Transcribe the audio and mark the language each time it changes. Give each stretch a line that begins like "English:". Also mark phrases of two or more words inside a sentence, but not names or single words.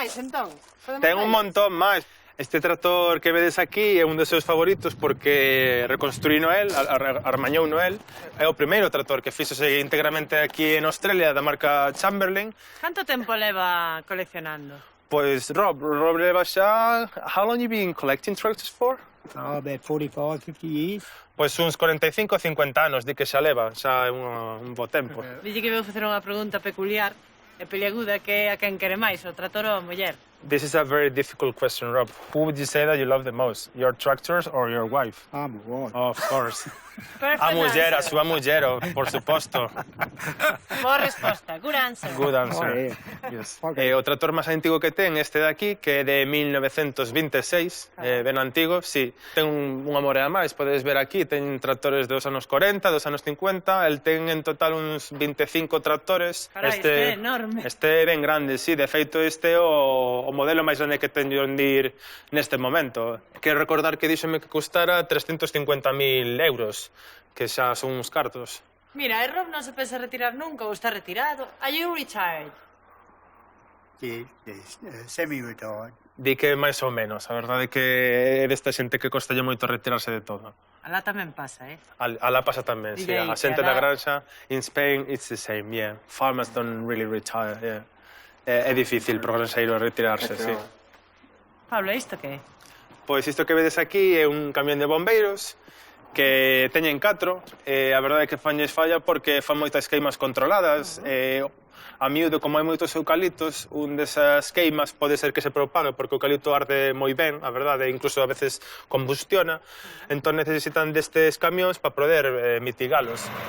Galician: Ten un montón máis. Este tractor que vedes aquí é un dos seus favoritos porque reconstruíno el, armañouno el. É o primeiro tractor que fíxose íntegramente aquí en Australia da marca Chamberlain. Canto tempo leva coleccionando? Pois Rob leva xa...
English: How long you been collecting tractors for? Oh, about 45, 50 years.
Galician: Pois uns 45 ou 50 anos, di que xa leva, xa é un bo tempo. Dille que vou facer unha pregunta peculiar e peliaguda que é a quen quere máis, o tractor ou a muller?
English: This is a very difficult question, Rob. Who would you say that you love the most? Your tractors or your wife? I'm a wife. Of course. Perfect
Galician: A muller, a
English: answer.
Galician: súa muller, por suposto. Boa resposta,
English: good answer. Good answer. Oh, yeah. Yes.
Galician: O tractor máis antigo que ten este de aquí, que é de 1926, ben antigo, sí. Ten unha morea máis, podes ver aquí, ten tractores dos anos 40, dos anos 50, el ten en total uns 25 tractores. Carai, este é enorme. Este é ben grande, sí, de feito este é o modelo máis grande que teño en dir neste momento. Quero recordar que díxome que custara 350.000 euros, que xa son uns cartos. Mira, Rob non se pensa retirar nunca ou está retirado.
English: Are you retired? Yeah, semi-retired.
Galician: Di que máis ou menos, a verdade é que é desta xente que costalle moito retirarse de todo. Alá tamén pasa, Alá pasa tamén, sí. Dille aí, A xente que da alá- granxa,
English: in Spain, it's the same, yeah. Farmers don't really retire, yeah.
Galician: É difícil pro granxeiro retirarse, sí. Pablo, isto que é? Pois isto que vedes aquí é un camión de bombeiros que teñen 4, a verdade é que fanlles falla porque fan moitas queimas controladas, a miúdo, como hai moitos eucaliptos, un desas queimas pode ser que se propague porque o eucalipto arde moi ben, a verdade, incluso a veces combustiona, entón necesitan destes camións para poder mitigalos.